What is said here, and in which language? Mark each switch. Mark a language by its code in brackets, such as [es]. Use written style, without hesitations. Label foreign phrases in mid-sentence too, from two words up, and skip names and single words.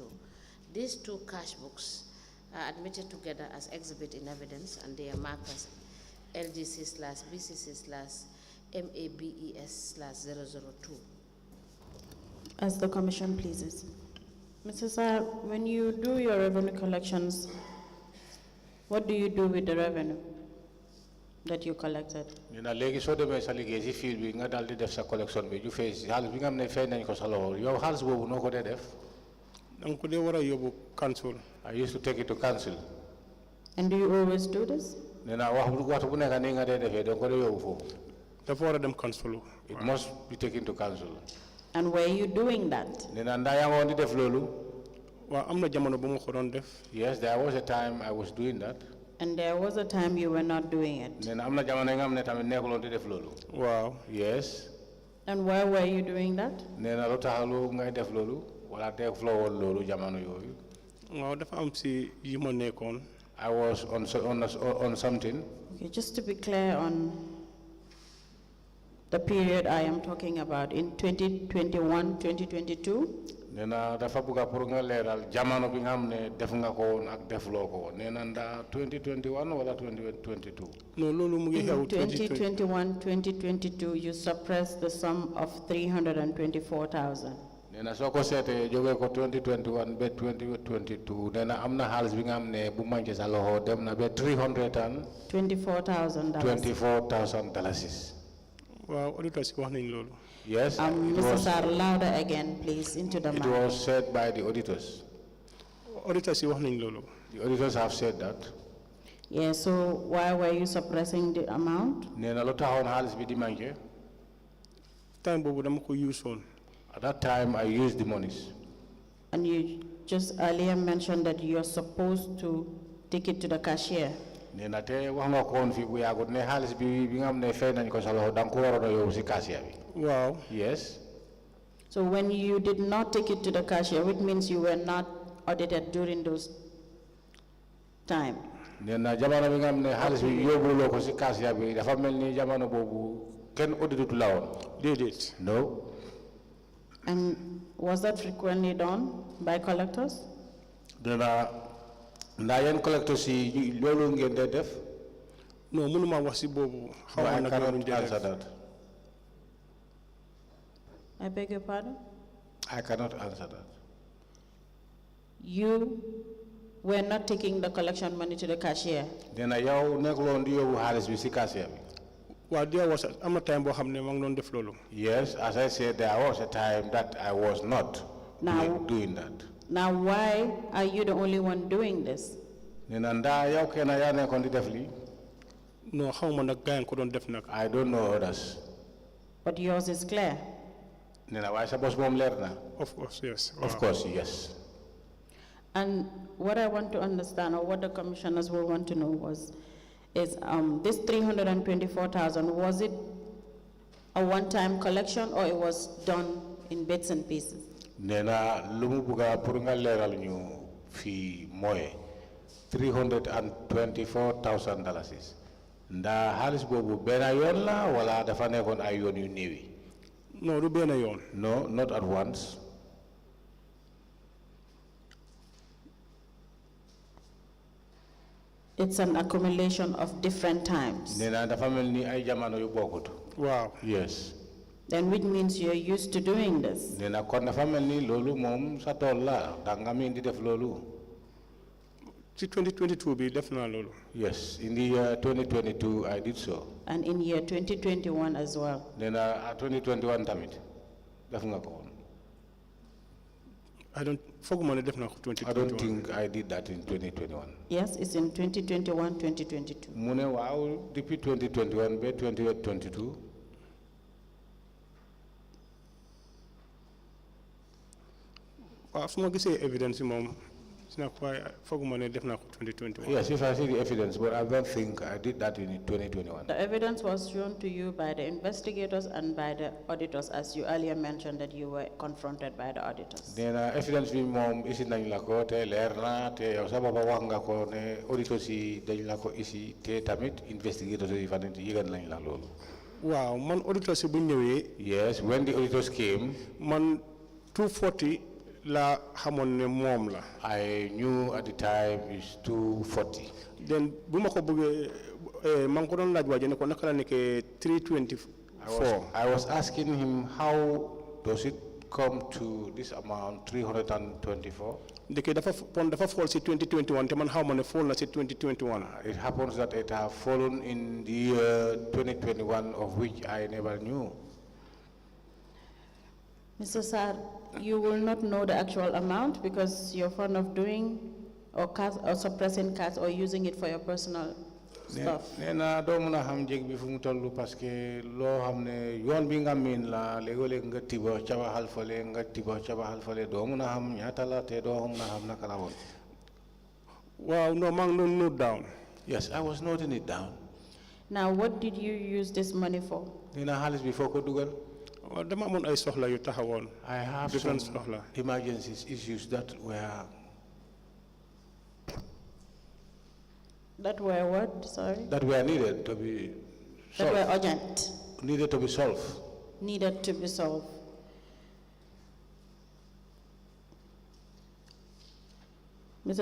[en] These two cash books are admitted together as exhibit in evidence, and they are marked as LGC/B.C.C/MABES/002. As the commission pleases. Mr. Sarr, when you do your revenue collections, what do you do with the revenue that you collected? [wo] Nena léegi soo demee sa liggéey si fiil bi nga daal di def sa collection bi ju fay si xaalis bi nga xam ne fay nañ ko sa loxo yow xaalis boobu noo ko dee def. danga ko dee war a yóbbu council. [en] I used to take it to council. And do you always do this? [wo] Nena waxtu bu nekk nii nga dee defee danga ko dee yóbbu foofu. dafa war a dem council. [en] It must be taken to council. And were you doing that? [wo] Nena ndaa yaa ngoon di def loolu. waaw am na jamono bu ma ko doon def. [en] Yes, there was a time I was doing that. And there was a time you were not doing it. [wo] Nena am na jamono nga xam ne tamit nekkuloon di def loolu. waaw. [en] Yes. And why were you doing that? [wo] Nena lu tax lu ngay def loolu wala defloo woon loolu jamono yooyu. waaw dafa am si yu ma nekkoon. [en] I was on something. Okay, just to be clear on the period I am talking about, in 2021, 2022, [wo] Nena dafa buga pour nga leeral jamono bi nga xam ne def nga ko woon ak defloo ko woon nena nda 2021 wala 2022. non loolu mu ngi xew. [en] in 2021, 2022, you suppressed the sum of 324,000. [wo] Nena soo ko seetee jógee ko 2021 ba 2022 nena am na xaalis bi nga xam ne bu manqué sa loxo dem na ba $324,000. waaw auditor si wax nañ loolu. [en] Yes. Mr. Sarr, louder again, please, into the mic. It was said by the auditors. [wo] Auditors si wax nañ loolu. [en] The auditors have said that. Yeah, so why were you suppressing the amount? [wo] Nena lu taxoon xaalis bi di manqué. time boobu dama ko use woon. [en] At that time, I used the monies. And you just earlier mentioned that you're supposed to take it to the cashier. [wo] Nena te wax nga ko woon fii bu yàggut ne xaalis bi nga xam ne fay nañ ko sa loxo danga ko waroon a yóbbu si cashier bi. waaw. [en] Yes. So when you did not take it to the cashier, which means you were not audited during those time. [wo] Nena jamono bi nga xam ne xaalis bi yóbbuloo ko si cashier bi dafa mel ni jamono boobu kenn auditutu la woon. déedéet. [en] No. And was that frequently done by collectors? [wo] Nena ndaa yéen collectors yi loolu ngeen dee def. non mënuma wax si boobu. [en] I cannot answer that. I beg your pardon? I cannot answer that. You were not taking the collection money to the cashier. [wo] Nena yow nekkuloon di yóbbu xaalis bi si cashier bi. [en] Well, there was a time [wo] boo xam ne maa ngi doon def loolu. [en] Yes, as I said, there was a time that I was not doing that. Now, why are you the only one doing this? [wo] Nena nda yow kenn yaa nekkoon di def lii. No, xaw ma nag gaa yi ko doon def nag. [en] I don't know others. But yours is clear. Nena waaye sa bos moom leer na. Of course, yes. Of course, yes. And what I want to understand, or what the commissioners will want to know is this 324,000, was it a one-time collection or it was done in bits and pieces? [wo] Nena lumu buga pour nga leeral ñu fi mooy $324,000. Nda xaalis boobu benn yoon la wala dafa nekkoon ay yoon yu néewi? No, du benn yoon. [en] No, not at once. It's an accumulation of different times. [wo] Nena dafa mel ni ay jamono yu bokkut. [en] Wow. Yes. Then which means you're used to doing this. [wo] Nena kon dafa mel ni loolu moom sa tool la danga mi di def loolu. Ci 2022 bi def naa loolu. [en] Yes, in the year 2022 I did so. And in year 2021 as well. [wo] Nena 2021 tamit def nga ko. [en] I don't think I did that in 2021. Yes, it's in 2021, 2022. [wo] Mune waaw depuis 2021 be 2022. Waaw su ma gisee evidence moom sina ko foguma ne def naa ko 2021. [en] Yes, if I see the evidence, but I don't think I did that in 2021. The evidence was shown to you by the investigators and by the auditors, as you earlier mentioned that you were confronted by the auditors. [wo] Nena evidence bi mom isi nañ la ko te leer na te yow sa baba wax nga ko ne auditors yi dañ la ko isi te tamit investigators yi fa nit yëgal nañ la loolu. Waaw man auditors yi bu ñëwee. [en] Yes, when the auditors came. [wo] Man 240 la xamoon ne moom la. [en] I knew at the time is 240. [wo] Then bu ma ko bëggee maa ngi ko doon laaj waaje ne ko naka la nekkee 324. [en] I was asking him how does it come to this amount 324. [wo] Ndeke dafa fall si 2021 te man xaw ma ne fall na si 2021. [en] It happens that it have fallen in the year 2021 of which I never knew. Mr. Sarr, you will not know the actual amount because you're fond of doing or suppressing cats or using it for your personal stuff. [wo] Nena do mëna xam jég bi fu mu tollu [fr] parce que [wo] loo xam ne yoon bi nga miin la léeg-léeg nga tiba ca waxal fale nga tiba ca waxal fale doo mëna xam ñaata la te doo mëna xam naka la woon. Wow, no, maa ngi doon [en] note down. Yes, I was noting it down. Now, what did you use this money for? [wo] Nena xaalis bi foo ko dugal. Dama amoon ay soxla yu taxawoon. [en] I have different some [wo] soxla. [en] emergencies issues that were what? Sorry? That were needed to be solved. That were urgent. Needed to be solved. Needed to be solved. Mr.